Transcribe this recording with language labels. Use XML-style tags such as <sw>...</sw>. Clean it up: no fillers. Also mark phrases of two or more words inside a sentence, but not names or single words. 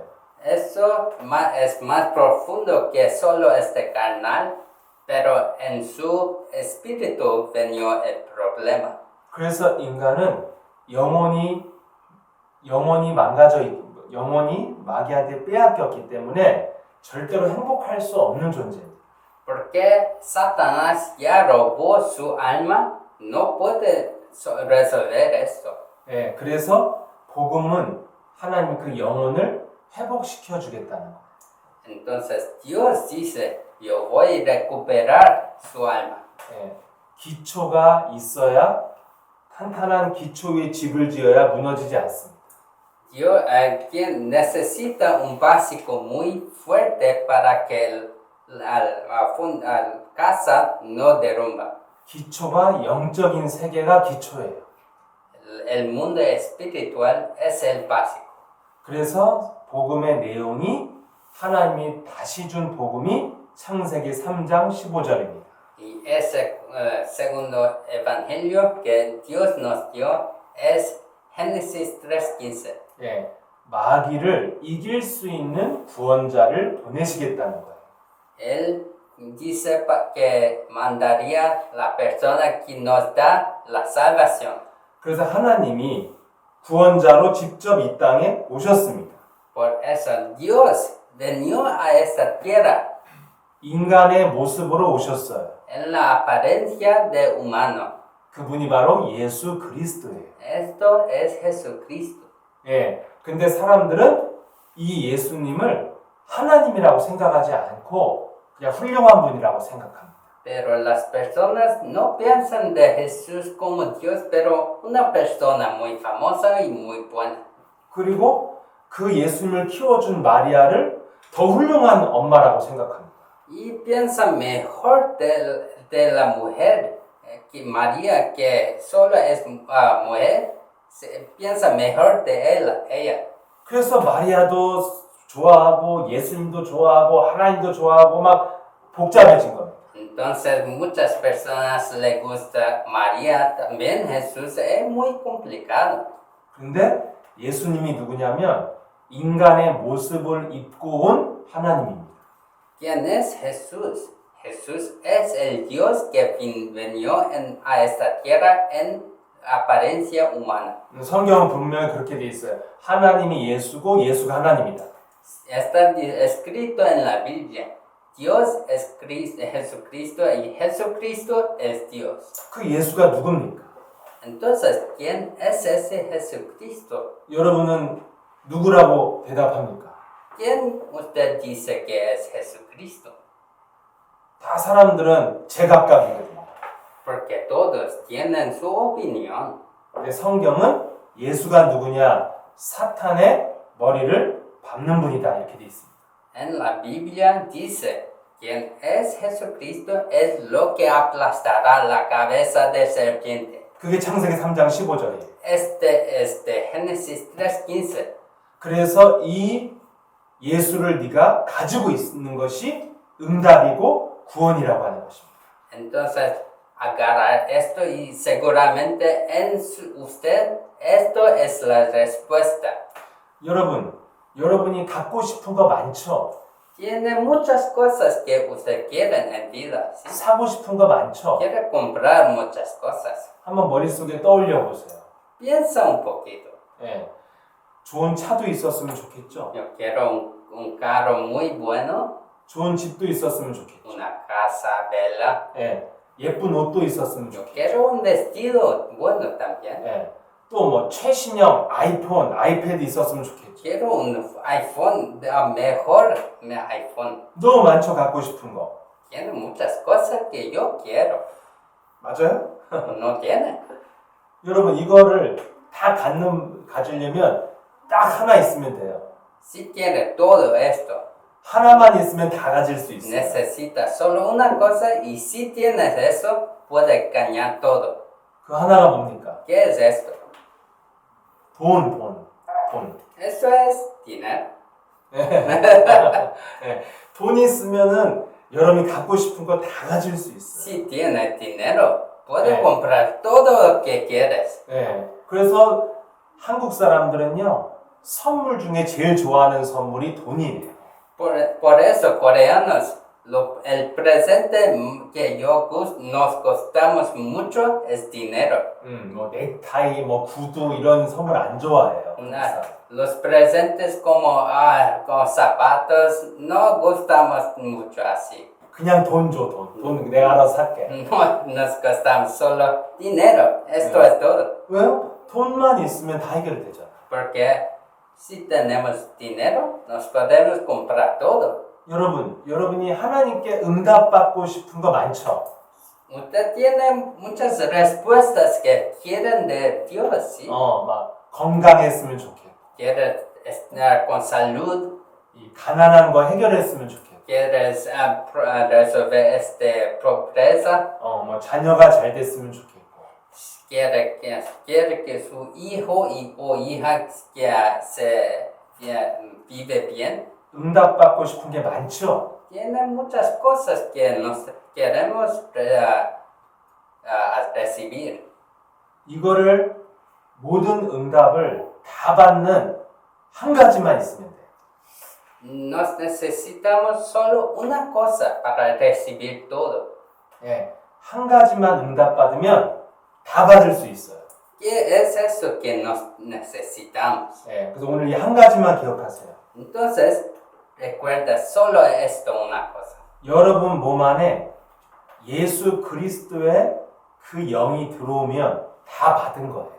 <es>Eso es más profundo que solo este carnal, pero en su espíritu venió el problema. problema.</es> <ko>그래서 인간은 영혼이 영혼이 마귀한테 빼앗겼기 때문에 절대로 행복할 수 없는 존재입니다.</ko> <es>Porque Satanás ya robó su alma, no puede resolver esto.</es> <ko>예, 그래서 복음은 하나님 그 영혼을 회복시켜 주겠다는 거예요.</ko> <es>Entonces Dios dice, yo voy a recuperar su alma.</es> <ko>예, 기초가 있어야 탄탄한 기초 위에 집을 지어야 무너지지 않습니다.</ko> <es>Dios quien necesita un básico muy fuerte para que la casa no derrumba.</es> <ko>기초가 영적인 세계가 기초예요.</ko> <es>El mundo espiritual es el básico.</es> <ko>그래서 복음의 내용이 하나님이 다시 준 복음이 창세기 3장 15절입니다.</ko> <es>Y ese segundo evangelio que Dios nos dio es Génesis 3:15.</es> <ko>예, 마귀를 이길 수 있는 구원자를 보내시겠다는 거예요.</ko> <es>Él dice que mandaría la persona que nos da la salvación.</es> <ko>그래서 하나님이 구원자로 직접 이 땅에 오셨습니다.</ko> <es>Por eso Dios vino a esta tierra</es> <ko>인간의 모습으로 오셨어요.</ko> <es>en la apariencia de humano.</es> <ko>그분이 바로 예수 그리스도예요.</ko> <es>Esto es Jesucristo.</es> <ko>예, 근데 사람들은 이 예수님을 하나님이라고 생각하지 않고 그냥 훌륭한 분이라고 생각합니다.</ko> <es>Pero las personas no piensan de Jesús como Dios, pero una persona muy famosa y muy buena.</es> <ko>그리고 그 예수님을 키워준 마리아를 더 훌륭한 엄마라고 생각합니다.</ko> <es>Y piensa mejor de la mujer, que María, que solo es mujer, piensa mejor de ella.</es> <ko>그래서 마리아도 좋아하고 예수님도 좋아하고 하나님도 좋아하고 막 복잡해진 겁니다.</ko> <es>Entonces muchas personas le gusta María, también Jesús es muy complicado.</es> <ko>근데 예수님이 누구냐면 인간의 모습을 입고 온 하나님입니다.</ko> <es>¿Quién es Jesús? Jesús es el Dios que vino a esta tierra en apariencia humana.</es> <ko>성경은 분명히 그렇게 돼 있어요. 하나님이 예수고 예수가 하나님이다.</ko> <es>Está escrito en la Biblia. Dios es Jesucristo y Jesucristo es Dios.</es> <ko>그 예수가 누굽니까?</ko> <es>Entonces, ¿quién es ese Jesucristo?</es> <ko>여러분은 누구라고 대답합니까?</ko> <es>¿Quién usted dice que es Jesucristo?</es> <ko>다 사람들은 제각각이거든요.</ko> <es>Porque todos tienen su opinión.</es> <ko>근데 성경은 예수가 누구냐? 사탄의 머리를 밟는 분이다 이렇게 돼 있습니다.</ko> <es>En la Biblia dice, quien es Jesucristo es lo que aplastará la cabeza de serpiente.</es> <ko>그게 창세기 3장 15절이에요.</ko> <es>Este es de Génesis 3:15.</es> <ko>그래서 이 예수를 네가 가지고 있는 것이 응답이고 구원이라고 하는 것입니다.</ko> <es>Entonces, agarrar esto y seguramente usted, esto es la respuesta.</es> <ko>여러분이 갖고 싶은 거 많죠?</ko> <es>Tiene muchas cosas que usted quiere en vida. ¿Sí?</es> <ko>사고 싶은 거 많죠?</ko> <es>Quiere comprar muchas cosas.</es> <ko>한번 머릿속에 떠올려 보세요.</ko> <es>Piensa un poquito.</es> <ko>예, 좋은 차도 있었으면 좋겠죠?</ko> <es>Yo quiero un carro muy bueno,</es> <ko>좋은 집도 있었으면 좋겠죠?</ko> <es>una casa bella.</es> <ko>예, 예쁜 옷도 있었으면</ko> <es>Yo</es> <ko>좋겠죠?</ko> <es>quiero un vestido bueno también.</es> <ko>예, 또 뭐 최신형 아이폰, 아이패드 있었으면 좋겠죠?</ko> <es>Quiero un iPhone, mejor iPhone.</es> <ko>너무 많죠, 갖고 싶은 거.</ko> <es>Tiene muchas cosas que yo quiero.</es> <ko>맞아요?</ko> <es>No tiene.</es> <ko>여러분 이거를 다 가지려면 딱 하나 있으면 돼요.</ko> <es>Si tiene todo esto,</es> <ko>하나만 있으면 다 가질 수 있어요.</ko> <es>necesita solo una cosa y si tienes eso, puedes ganar todo.</es> <ko>그 하나가 뭡니까?</ko> <es>¿Qué es esto?</es> <ko>돈.</ko> <es>Eso es dinero.</es> <ko>예, 돈이 있으면은 여러분이 갖고 싶은 거 다 가질 수 있어요.</ko> <es>Si tienes dinero, puedes</es> <ko>네.</ko> <es>comprar todo lo que quieres.</es> <ko>예, 그래서 한국 사람들은요 선물 중에 제일 좋아하는 선물이 돈이에요.</ko> <es>Por eso coreanos, El presente que nos costamos mucho es dinero.</es> <ko>뭐 넥타이, 뭐 구두 이런 선물 안 좋아해요.</ko> <es>Los presentes como zapatos no gustamos mucho así.</es> <ko>그냥 돈 줘, 돈. 돈 내가 알아서 살게.</ko> <es>No nos gastamos solo dinero. Esto es todo.</es> <ko>왜요? 돈만 있으면 다 해결되잖아.</ko> <es>Porque si tenemos dinero, nos podemos comprar todo.</es> <ko>여러분이 하나님께 응답받고 싶은 거 많죠?</ko> <es>Usted tiene muchas respuestas que quieren de Dios, ¿sí?</es> <ko>막 건강했으면 좋겠고,</ko> <es>Quieres estar con salud,</es> <ko>이 가난한 거 해결했으면 좋겠고,</ko> <es>quieres resolver pobreza,</es> <ko>뭐 자녀가 잘 됐으면 좋겠고,</ko> <es>quiere que su hijo o hija vive bien.</es> <ko>응답받고 싶은 게 많죠?</ko> <es>Tiene muchas cosas que nos queremos recibir.</es> <ko>이거를 모든 응답을 다 받는 한 가지만 있으면 돼.</ko> <es>Nos necesitamos solo una cosa para recibir todo.</es> <ko>예, 한 가지만 응답받으면 다 받을 수 있어요.</ko> <es>¿Qué es eso que nos necesitamos?</es> <ko>예, 그래서 오늘 이 한 가지만 기억하세요.</ko> <es>Entonces, recuerda solo esto una cosa.</es> <ko>여러분 몸 안에 예수 그리스도의 그 영이 들어오면 다 받은 거예요.</ko>